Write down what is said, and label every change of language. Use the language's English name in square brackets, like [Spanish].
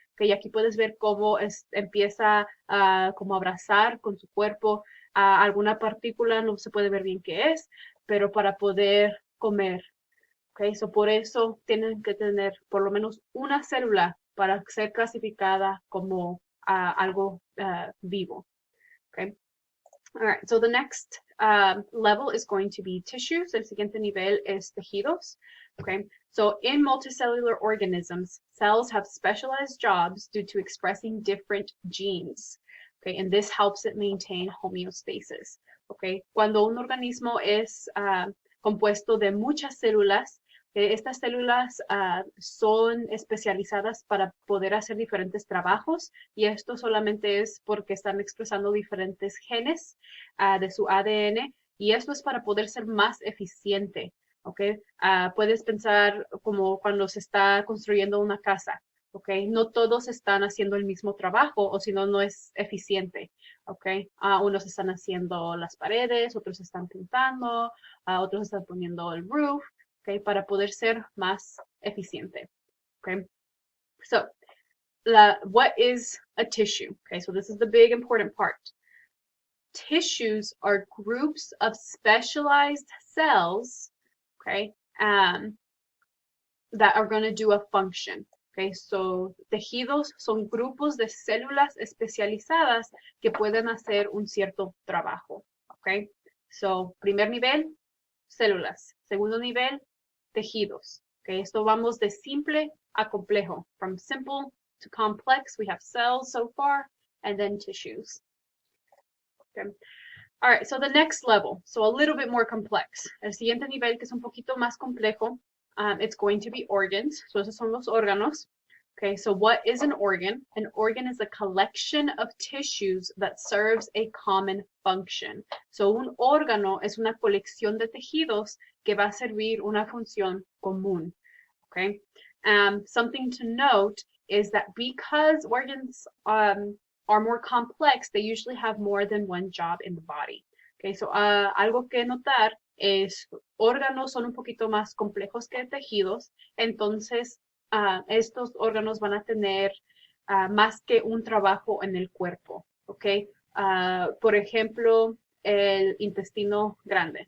[Spanish] Okay, y aquí puedes ver cómo empieza como a abrazar con su cuerpo alguna partícula, no se puede ver bien qué es, pero para poder comer. Okay, so por eso tienen que tener por lo menos una célula para ser clasificada como algo vivo. Okay. [English] All right, so the next level is going to be tissues. [Spanish] El siguiente nivel es tejidos. [English] Okay, so in multicellular organisms, cells have specialized jobs due to expressing different genes. Okay, and this helps it maintain homeostasis. [Spanish] Okay, cuando un organismo es compuesto de muchas células, estas células son especializadas para poder hacer diferentes trabajos y esto solamente es porque están expresando diferentes genes de su ADN y esto es para poder ser más eficiente. ¿Okay? Puedes pensar como cuando se está construyendo una casa. Okay, no todos están haciendo el mismo trabajo o si no, no es eficiente. Okay, unos están haciendo las paredes, otros están pintando, otros están poniendo el roof. Okay, para poder ser más eficiente. [English] Okay, so what is a tissue? Okay, so this is the big important part. Tissues are groups of specialized cells, okay, that are going to do a function. [Spanish] Okay, so tejidos son grupos de células especializadas que pueden hacer un cierto trabajo. Okay, so primer nivel, células. Segundo nivel, tejidos. Okay, esto vamos de simple a complejo. [English] From simple to complex, we have cells so far, and then tissues. Okay. All right, so the next level, so a little bit more complex. [Spanish] El siguiente nivel, que es un poquito más complejo, [English] it's going to be organs. So [Spanish] esos son los órganos. [English] Okay, so what is an organ? An organ is a collection of tissues that serves a common function. [Spanish] So un órgano es una colección de tejidos que va a servir una función común. [English] Okay, something to note is that because organs are more complex, they usually have more than one job in the body. [Spanish] Okay, so algo que notar es órganos son un poquito más complejos que tejidos, entonces estos órganos van a tener más que un trabajo en el cuerpo, ¿ok? Por ejemplo, el intestino grande.